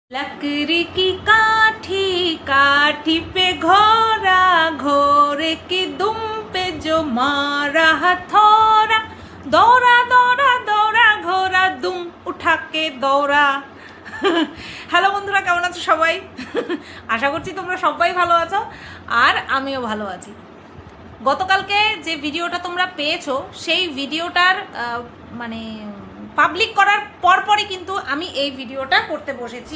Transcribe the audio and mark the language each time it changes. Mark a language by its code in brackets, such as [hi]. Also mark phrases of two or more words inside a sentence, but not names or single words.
[hi] लकड़ी की काठी काठी पे घोड़ा घोड़े की दुम पे जो मारा हथौड़ा दौड़ा दौड़ा दौड़ा घोड़ा दुम उठा के दौड़ा। [bn] হ্যালো বন্ধুরা, কেমন আছো সবাই? আশা করছি তোমরা সবাই ভালো আছো আর আমিও ভালো আছি। গতকালকে যে ভিডিওটা তোমরা পেয়েছো সেই ভিডিওটার মানে পাবলিক করার পরপরই কিন্তু আমি এই ভিডিওটা করতে বসেছি।